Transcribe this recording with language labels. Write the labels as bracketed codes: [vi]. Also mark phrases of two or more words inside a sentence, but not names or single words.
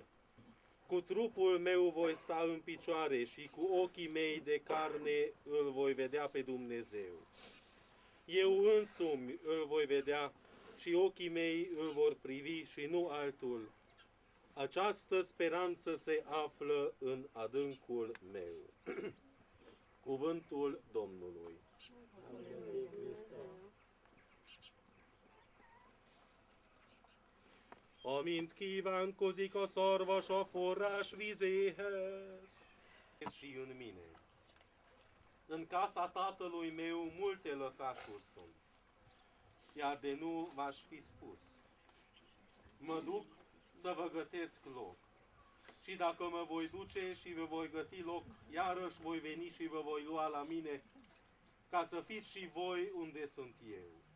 [ro] Cu trupul meu voi sta în picioare și cu ochii mei de carne îl voi vedea pe Dumnezeu. Eu însumi îl voi vedea și ochii mei îl vor privi și nu altul. Această speranță se află în adâncul meu. Cuvântul Domnului. [hu] Amint kívánkozik a szarvas a forrás vizéhez, [ro] și în mine. În casa tatălui meu multe lăcașuri sunt, iar de nu v-aș fi spus. Mă duc să vă gătesc loc. Și dacă mă voi duce și vă voi găti loc, iarăși voi veni și vă voi lua la mine, ca să fiți și voi unde sunt eu.